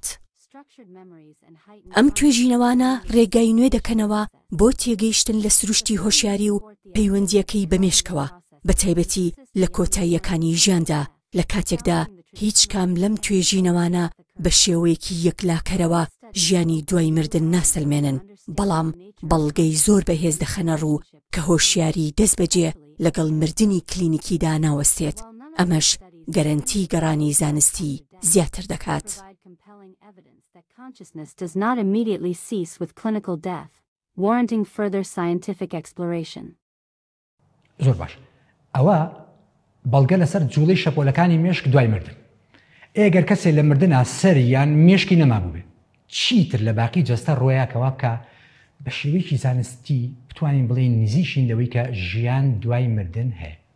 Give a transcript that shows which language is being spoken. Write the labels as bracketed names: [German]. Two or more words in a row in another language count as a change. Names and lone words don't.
[Central Kurdish] ئەم توێژینەوانە ڕێگای نوێ دەکەنەوە بۆ تێگەیشتن لە سروشتی هۆشیاری و پەیوەندیەکەی بەمێشکەوە، بە تایبەتی لە کۆتاییەکانی ژیاندا لە کاتێکدا هیچ کام لەم توێژینەوانە بە شێوەیەکی یەکلاکەرەوە ژیانی دوای مردن ناسەلمێنن، بەڵام بەڵگەی زۆر بەهێز دەخەنە ڕوو کە هۆشیاری دەست بەجێ لەگەڵ مردنی کلینیکیدا ناوەستێت. ئەمەش گەرەنتی گەڕانی زانستی زیاتر دەکات. [English] Consciousness does not immediately cease with clinical death, warranting further scientific exploration. [Central Kurdish] زۆر باش. ئەوە بەڵگە لەسەر جوڵەی شەپۆلەکانی مێشک دوای مردن. ئێگەر کەسێک لە مردنە سەریان مێشکی نەمابوو بێت، چیتر لە باقی جەستە ڕۆیاکەوە بکە بە شێوەیەکی زانستی بتوانین بڵێین نزیشین لەوەی کە ژیان دوای مردن هەیە.